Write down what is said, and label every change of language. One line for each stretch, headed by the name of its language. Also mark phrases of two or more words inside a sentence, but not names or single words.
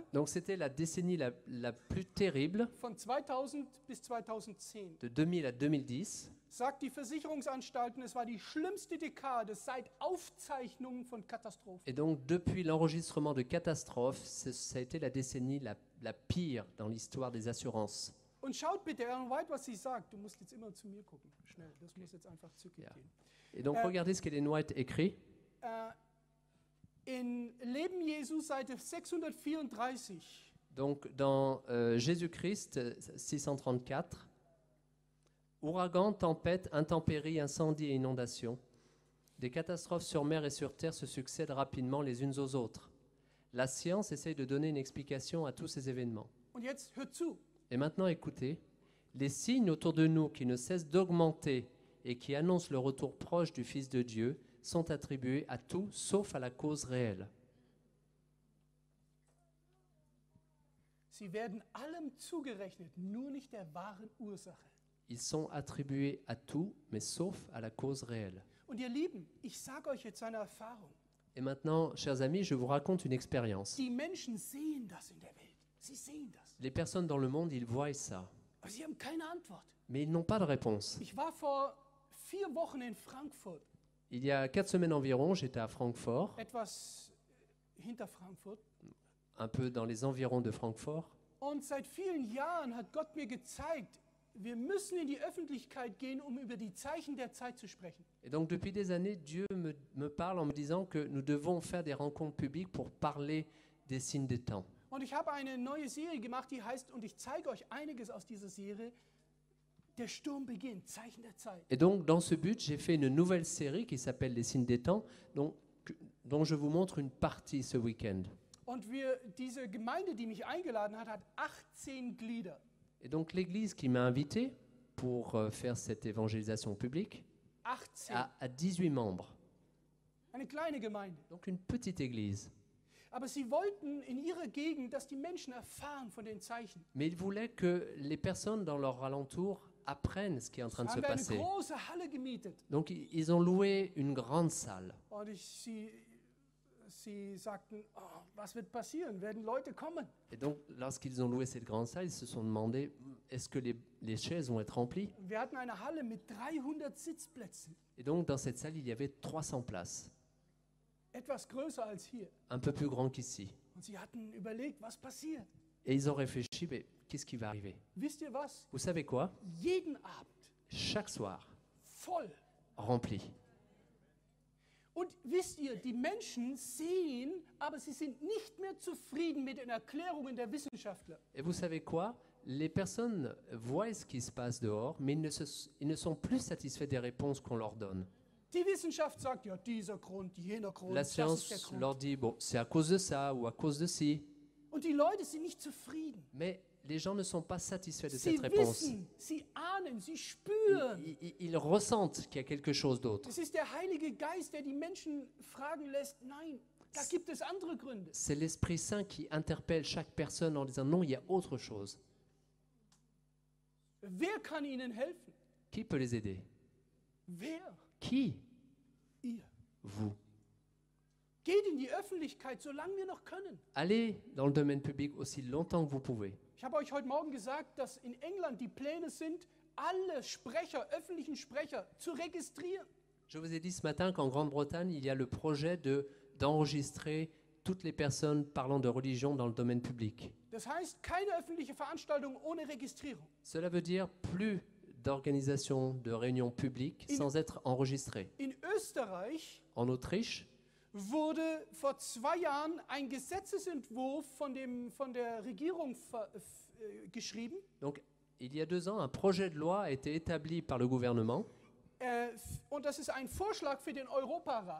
French: donc c'était la décennie la plus terrible
German: von 2000 bis 2010.
French: de 2000 à 2010.
German: Sagt die Versicherungsanstalten, es war die schlimmste Dekade seit Aufzeichnungen von Katastrophen.
French: Et donc depuis l'enregistrement de catastrophes, ça a été la décennie la pire dans l'histoire des assurances.
German: Und schaut bitte, Ellen White, was sie sagt. Du musst jetzt immer zu mir gucken. Schnell, das muss jetzt einfach zügig Ja. gehen.
French: Et donc regardez ce qu'Ellen White écrit.
German: In Leben Jesu, Seite 634.
French: Donc dans Jésus-Christ 634, ouragan, tempête, intempéries, incendies et inondations, des catastrophes sur mer et sur terre se succèdent rapidement les unes aux autres. La science essaye de donner une explication à tous ces événements.
German: Und jetzt hört zu.
French: Et maintenant écoutez, les signes autour de nous qui ne cessent d'augmenter et qui annoncent le retour proche du Fils de Dieu sont attribués à tout sauf à la cause réelle.
German: Sie werden allem zugerechnet, nur nicht der wahren Ursache.
French: Ils sont attribués à tout, mais sauf à la cause réelle.
German: Und ihr Lieben, ich sage euch jetzt eine Erfahrung.
French: Et maintenant, chers amis, je vous raconte une expérience.
German: Die Menschen sehen das in der Welt. Sie sehen das.
French: Les personnes dans le monde, ils voient ça,
German: Aber sie haben keine Antwort.
French: mais ils n'ont pas de réponse.
German: Ich war vor 4 Wochen in Frankfurt,
French: Il y a 4 semaines environ, j'étais à Francfort,
German: etwas hinter Frankfurt.
French: un peu dans les environs de Francfort.
German: Und seit vielen Jahren hat Gott mir gezeigt, wir müssen in die Öffentlichkeit gehen, um über die Zeichen der Zeit zu sprechen.
French: Et donc depuis des années, Dieu me parle en me disant que nous devons faire des rencontres publiques pour parler des signes des temps.
German: Und ich habe eine neue Serie gemacht, die heißt, und ich zeige euch einiges aus dieser Serie, der Sturm beginnt, Zeichen der Zeit.
French: Et donc dans ce but, j'ai fait une nouvelle série qui s'appelle Les signes des temps, dont je vous montre une partie ce week-end.
German: Und diese Gemeinde, die mich eingeladen hat, hat 18 Glieder.
French: Et donc l'église qui m'a invité pour faire cette évangélisation publique 18. a 18 membres.
German: Eine kleine Gemeinde.
French: Donc une petite église.
German: Aber sie wollten in ihrer Gegend, dass die Menschen erfahren von den Zeichen.
French: Mais ils voulaient que les personnes dans leur alentour apprennent ce qui est en train de se
German: Haben wir eine
French: passer.
German: große Halle gemietet.
French: Donc ils ont loué une grande salle.
German: Und sie sagten, oh, was wird passieren? Werden Leute kommen?
French: Et donc lorsqu'ils ont loué cette grande salle, ils se sont demandé, est-ce que les chaises vont être remplies?
German: Und wir hatten eine Halle mit 300 Sitzplätzen.
French: Et donc dans cette salle, il y avait 300 places,
German: Etwas größer als hier.
French: un peu plus grand qu'ici.
German: Und sie hatten überlegt, was passiert.
French: Et ils ont réfléchi, mais qu'est-ce qui va arriver?
German: Wisst ihr was?
French: Vous savez quoi?
German: Jeden Abend
French: Chaque soir,
German: voll.
French: rempli.
German: Und wisst ihr, die Menschen sehen, aber sie sind nicht mehr zufrieden mit den Erklärungen der Wissenschaftler.
French: Et vous savez quoi? Les personnes voient ce qui se passe dehors, mais ils ne sont plus satisfaits des réponses qu'on leur donne.
German: Die Wissenschaft sagt, ja, dieser Grund, jener Grund,
French: La
German: das ist der
French: science
German: Grund.
French: leur dit, bon, c'est à cause de ça ou à cause de ci.
German: Und die Leute sind nicht zufrieden.
French: Mais les gens ne sont pas satisfaits de
German: Sie
French: cette réponse.
German: wissen, sie ahnen, sie spüren.
French: Ils ressentent qu'il y a quelque chose d'autre.
German: Es ist der Heilige Geist, der die Menschen fragen lässt, nein, Da gibt es andere Gründe.
French: C'est l'Esprit Saint qui interpelle chaque personne en disant non, il y a autre chose.
German: Wer kann ihnen helfen?
French: Qui peut les aider?
German: Wer?
French: Qui?
German: Ihr.
French: Vous.
German: Geht in die Öffentlichkeit, solange wir noch können.
French: Allez dans le domaine public aussi longtemps que vous pouvez.
German: Ich habe euch heute Morgen gesagt, dass in England die Pläne sind, alle Sprecher, öffentlichen Sprecher zu registrieren.
French: Je vous ai dit ce matin qu'en Grande-Bretagne, il y a le projet d'enregistrer toutes les personnes parlant de religion dans le domaine public.
German: Das heißt, keine öffentliche Veranstaltung ohne Registrierung.
French: Cela veut dire plus d'organisation de réunions publiques sans être enregistrées.
German: In Österreich
French: En Autriche,
German: wurde vor 2 Jahren ein Gesetzesentwurf von der Regierung geschrieben.
French: donc il y a 2 ans, un projet de loi a été établi par le gouvernement.
German: Und das ist ein Vorschlag für den Europarat.